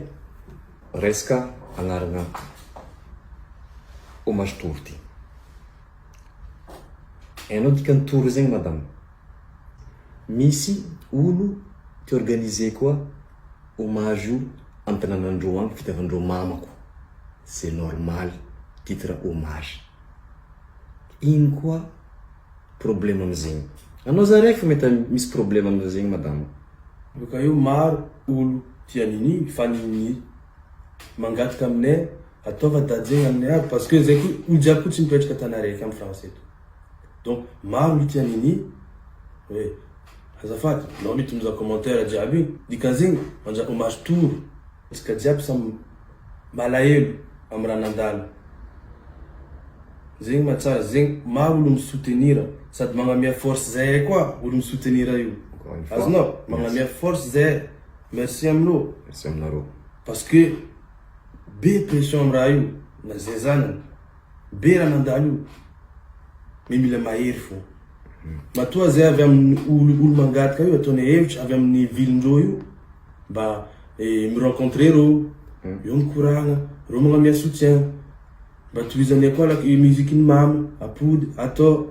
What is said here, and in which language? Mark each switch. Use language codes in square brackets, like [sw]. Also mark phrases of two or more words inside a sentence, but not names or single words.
[mg] Resaka agnarana hommage tour ty. Hainao dikany tour zegny madame. Misy olo ty organiser koa hommage io amin'ny tanànandreo agny fitiavandreo mamako. [fr] C'est normal, titre hommage. [mg] Ino koa problème amizegny. Anao zaraiky fa mety misy problème amizegny madame. Boka io maro olo tia nini fa nini mangataka aminay ataova dady zegny aminay aby [fr] parce que [mg] zay koa olo jiaby koa tsy mipetraka tany araiky amin'ny France eto. Donc maro olo tia nini hoe azafady nao mitomboza commentaire jiaby dikan'zegny manja hommage tour tsika jiaby samy malahelo amin'ny raha nandalo. Zegny matsara, zegny maro olo misoutenir sady magnamia force zay koa olo misoutenir io. Azonao, magnamia force zay. Merci aminao. Merci aminareo. [fr] Parce que [mg] be pression amin'ny raha io na zay zanany. Be raha nandalo io. Mais mila mahery fo. Matoa zay avy amin'ny olo mangataka io ataony hevitra avy amin'ny vilindreo io mba mi-rencontrer reo. Io mikoragna, reo magnamia soutien. Mba tohizany koa [fr] la musique- [mg] ny mama, apody, atao.